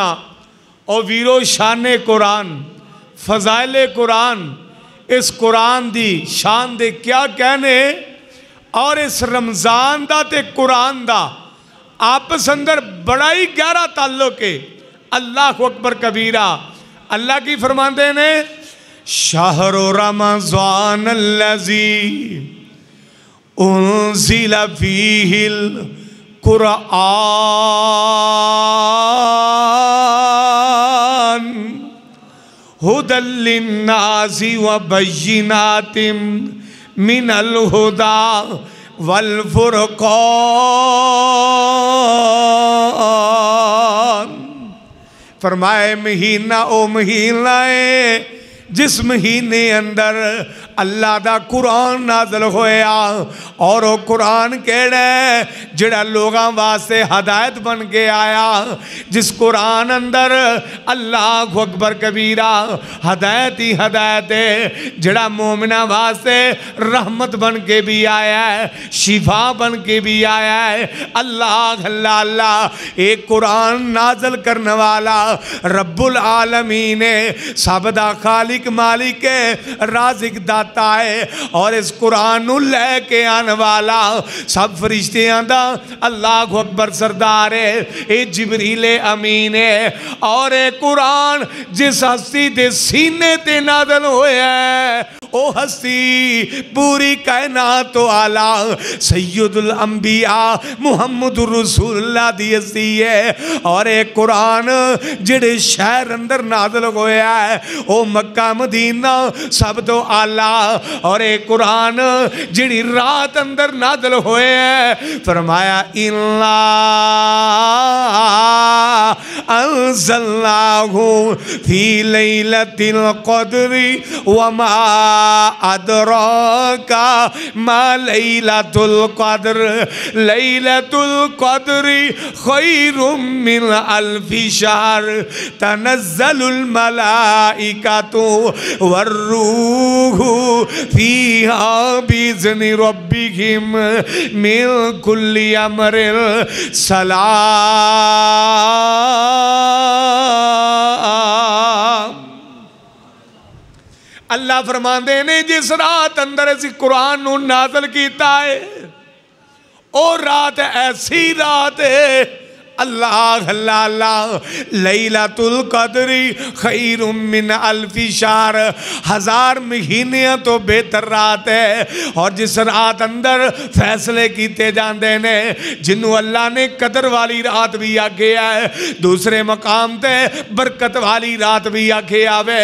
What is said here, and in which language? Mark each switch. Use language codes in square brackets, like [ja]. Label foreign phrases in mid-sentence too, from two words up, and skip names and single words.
[pa] ਔਰ ਵੀਰੋ ਸ਼ਾਨ ਕੁਰਾਨ, ਫ਼ਜ਼ਾਇਲ ਕੁਰਾਨ, ਇਸ ਕੁਰਾਨ ਦੀ ਸ਼ਾਨ ਦੇ ਕਿਆ ਕਹਿਣੇ ਔਰ ਇਸ ਰਮਜ਼ਾਨ ਦਾ ਤੇ ਕੁਰਾਨ ਦਾ ਆਪਸ ਅੰਦਰ ਬੜਾ ਹੀ ਗਹਿਰਾ ਤਅੱਲੁਕ ਹੈ। [ar] الله أكبر كبيرا. [pa] ਅੱਲਾਹ ਕੀ ਫ਼ਰਮਾਤੇ ਨੇ [ar] شهر رمضان الذي أنزل فيه القرآن هدى للناس وبينات من الهدى والفرقان. [pa] ਫ਼ਰਮਾਏ ਮਹੀਨਾ ਓ ਮਹੀਨਾ ਹੈ ਜਿਸ ਮਹੀਨੇ ਅੰਦਰ ਅੱਲਾਹ ਦਾ ਕੁਰਾਨ ਨਾਜ਼ਿਲ ਹੋਇਆ। ਔਰ ਵੋ ਕੁਰਾਨ ਕਿਹੜਾ ਹੈ ਜਿਹੜਾ ਲੋਕਾਂ ਵਾਸਤੇ ਹਿਦਾਇਤ ਬਣ ਕੇ ਆਇਆ। ਜਿਸ ਕੁਰਾਨ ਅੰਦਰ [ar] الله أكبر كبيرا [pa] ਹਿਦਾਇਤ ਹੀ ਹਿਦਾਇਤ ਹੈ। ਜਿਹੜਾ ਮੋਮਿਨਾਂ ਵਾਸਤੇ ਰਹਿਮਤ ਬਣ ਕੇ ਭੀ ਆਇਆ ਹੈ, ਸ਼ਿਫ਼ਾ ਬਣ ਕੇ ਭੀ ਆਇਆ ਹੈ। ਅੱਲਾਹ ਅੱਲਾਹ ਅੱਲਾਹ ਏਕ ਕੁਰਾਨ ਨਾਜ਼ਿਲ ਕਰਨੇ ਵਾਲਾ [ar] رب العالمين [pa] ਹੈ, ਸਭ ਦਾ ਖ਼ਾਲਿਕ ਮਾਲਿਕ ਹੈ, ਰਾਜ਼ਿਕ ਦਾਤਾ ਹੈ। ਔਰ ਇਸ ਕੁਰਾਨ ਨੂੰ ਲੈ ਕੇ ਆਣੇ ਵਾਲਾ ਸਭ ਫ਼ਰਿਸ਼ਤਿਆਂ ਦਾ [ar] الله أكبر [pa] ਸਰਦਾਰ ਹੈ। ਯੇ ਜਿਬਰੀਲੇ ਅਮੀਨ ਹੈ। ਔਰ ਯੇ ਕੁਰਾਨ ਜਿਸ ਹਸਤੀ ਦੇ ਸੀਨੇ ਤੇ ਨਾਜ਼ਿਲ ਹੋਇਆ ਹੈ ਓ ਹਸਤੀ ਪੂਰੀ ਕਾਇਨਾਤ ਤੋਂ ਆਲਾ [ar] سيد الأنبياء محمد رسول الله [pa] ਦੀ ਹਸਤੀ ਹੈ। ਔਰ ਯੇ ਕੁਰਾਨ ਜਿਹੜੇ ਸ਼ਹਿਰ ਅੰਦਰ ਨਾਜ਼ਿਲ ਹੋਇਆ ਹੈ ਓ ਮੱਕਾ ਮਦੀਨਾ ਸਭ ਤੋਂ ਆਲਾ। ਔਰ ਯੇ ਕੁਰਾਨ ਜਿਹੜੀ ਰਾਤ ਅੰਦਰ ਨਾਜ਼ਿਲ ਹੋਇਆ ਹੈ ਫ਼ਰਮਾਇਆ ਇੰਨਾ [ar] أنزلناه في ليلة القدر وما أدراك ما ليلة القدر ليلة القدر خير من ألف شهر تنزل الملائكة والروح فيها بإذن ربهم من كل أمر سلام. [pa] ਅੱਲਾਹ ਫ਼ਰਮਾਤੇ ਨੇ ਜਿਸ ਰਾਤ ਅੰਦਰ ਇਸ ਕੁਰਾਨ ਨੂੰ ਨਾਜ਼ਿਲ ਕੀਤਾ ਹੈ ਓ ਰਾਤ ਐਸੀ ਰਾਤ ਹੈ ਅੱਲਾਹ ਅੱਲਾਹ ਅੱਲਾਹ अल्लाह [ar] ليلة القدر خير من ألف شهر [pa] 1000 ਮਹੀਨਿਆਂ ਤੋਂ ਬਿਹਤਰ ਰਾਤ ਹੈ। ਔਰ ਜਿਸ ਰਾਤ ਅੰਦਰ ਫ਼ੈਸਲੇ ਕੀਤੇ ਜਾਤੇ ਨੇ ਜਿਨ੍ਹੋਂ ਅੱਲਾਹ ਨੇ ਕਦਰ ਵਾਲੀ ਰਾਤ ਭੀ ਆਖੇ ਹੈ, ਦੂਸਰੇ ਮਕਾਮ ਤੇ ਬਰਕਤ ਵਾਲੀ ਰਾਤ ਭੀ ਆਖੇ ਆਵੇ।